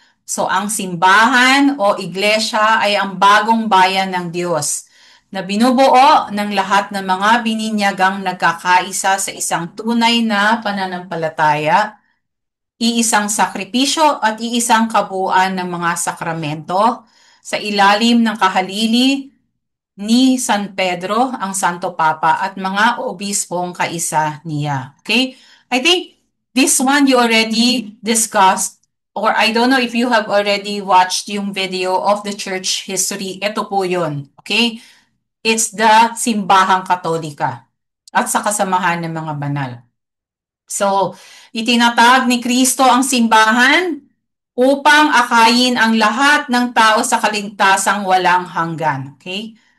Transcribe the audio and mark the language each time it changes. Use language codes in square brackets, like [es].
[tl] So, ang simbahan o iglesia ay ang bagong bayan ng Diyos na binubuo ng lahat ng mga bininyagang nagkakaisa sa isang tunay na pananampalataya, iisang sakripisyo at iisang kabuuan ng mga sakramento sa ilalim ng kahalili ni San Pedro, ang Santo Papa, at mga obispong kaisa niya. [en] Okay? I think this one you already discussed, or I don't know if you have already watched yung video of the church history. [tl] Ito po yun. Okay? [en] It's the [tl] Simbahang Katolika at sa kasamahan ng mga banal. So, itinatag ni Kristo ang simbahan upang akayin ang lahat ng tao sa kaligtasang walang hanggan. Okay?